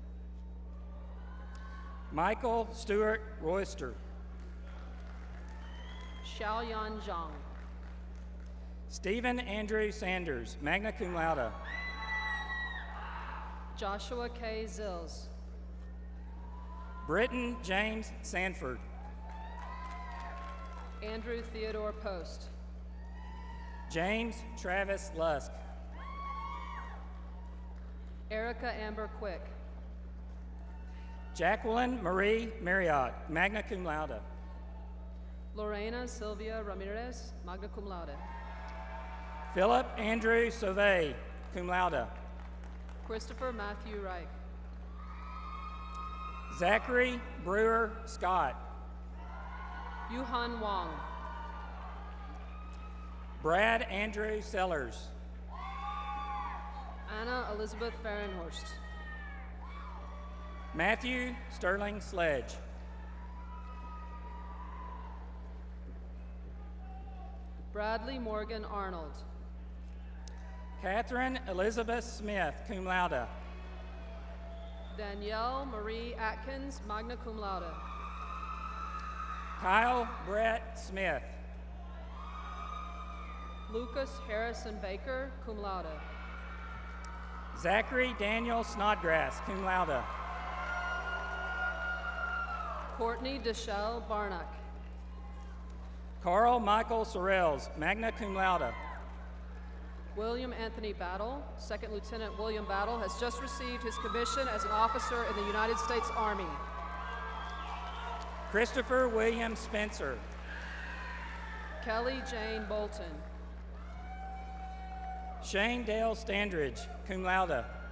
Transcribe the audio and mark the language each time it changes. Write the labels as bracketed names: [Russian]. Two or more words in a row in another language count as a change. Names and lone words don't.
[English] Michael Stewart Royster. Xiaoyan Zhang. Stephen Andrew Sanders, [Latin] magna cum laude. [English] Joshua K. Zills. Britton James Sanford. Andrew Theodore Post. James Travis Lusk. Erica Amber Quick. Jacqueline Marie Marriott, [Latin] magna cum laude. [English] Lorena Sylvia Ramirez, [Latin] magna cum laude. [English] Philip Andrew Sauvé, [Latin] cum laude. [English] Christopher Matthew Reich. Zachary Brewer Scott. Yuhan Wang. Brad Andrew Sellers. Anna Elizabeth Fahrenhorst. Matthew Sterling Sledge. Bradley Morgan Arnold. Catherine Elizabeth Smith, [Latin] cum laude. [English] Danielle Marie Atkins, [Latin] magna cum laude. [English] Kyle Brett Smith. Lucas Harrison Baker, [Latin] cum laude. [English] Zachary Daniel Snodgrass, [Latin] cum laude. [English] Courtney Deschelle Barnack. Carl Michael Sorrells, [Latin] magna cum laude. [English] William Anthony Battle, Second Lieutenant William Battle, has just received his commission as an officer in the United States Army. Christopher William Spencer. Kelly Jane Bolton. Shane Dale Standridge, [Latin] cum laude.